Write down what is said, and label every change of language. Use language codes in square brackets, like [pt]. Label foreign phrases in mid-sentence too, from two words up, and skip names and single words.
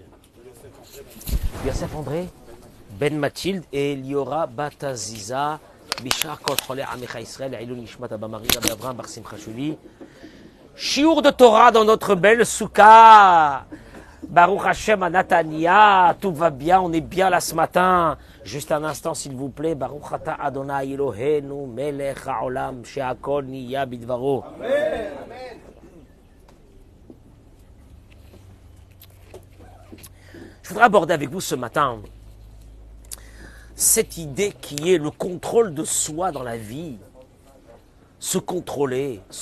[fr] Yosef André Ben Mathilde et Liora Bat Aziza. [he] בשאר כל חולי עמך ישראל. עילוי נשמת Abba Marie. [fr] Rabbi Abraham Bar Simcha Shuli. Shiur de Torah dans notre belle soukha. [he] ברוך השם [fr] à Natania, tout va bien, on est bien là ce matin. Juste un instant s'il vous plaît. [he] ברוך אתה אדוני אלוהינו מלך העולם שהכל נהיה בדברו. Amen. [fr] Je voudrais aborder avec vous ce matin cette idée qui est le contrôle de soi dans la vie. Se contrôler.